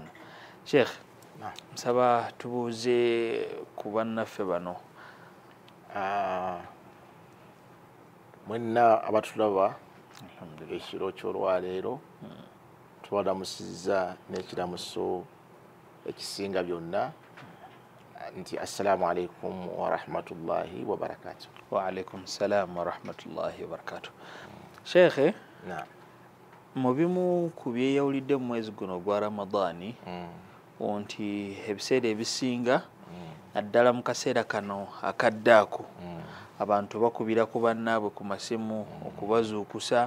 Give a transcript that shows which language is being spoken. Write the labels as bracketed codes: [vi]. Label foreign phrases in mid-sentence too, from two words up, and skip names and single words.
[lg] Sheikh, nsaba tubuuze ku bannaffe bano. Mwenna abatulaba ekiro ky'olwaleero tubalamusizza n'ekiramuso ekisinga byonna nti [ar] السلام عليكم ورحمة الله وبركاته. وعليكم السلام ورحمة الله وبركاته. [lg] Sheikh, mu bimu ku byeyawulidde mu mwezi guno gwa Ramadaani nti ebiseera ebisinga naddala mu kaseera kano aka Ddaaku abantu bakubira ku bannaabwe ku masimu okubazuukusa.